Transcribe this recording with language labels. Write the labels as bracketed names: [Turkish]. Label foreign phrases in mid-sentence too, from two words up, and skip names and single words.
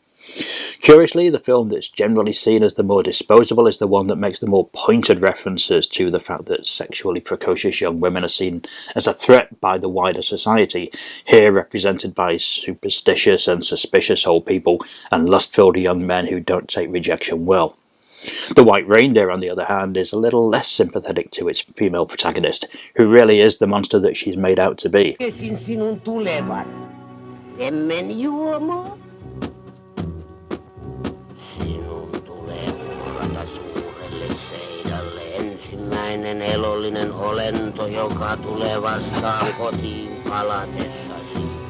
[English] Curiously, the film that's generally seen as the more disposable is the one that makes the more pointed references to the fact that sexually precocious young women are seen as a threat by the wider society, here represented by superstitious and suspicious old people and lust-filled young men who don't take rejection well. The White Reindeer, on the other hand, is a little less sympathetic to its female protagonist, who really is the monster that she's made out to be. [Finnish] Ensimmäinen elollinen olento, joka tulee vastaan kotiin palatessasi.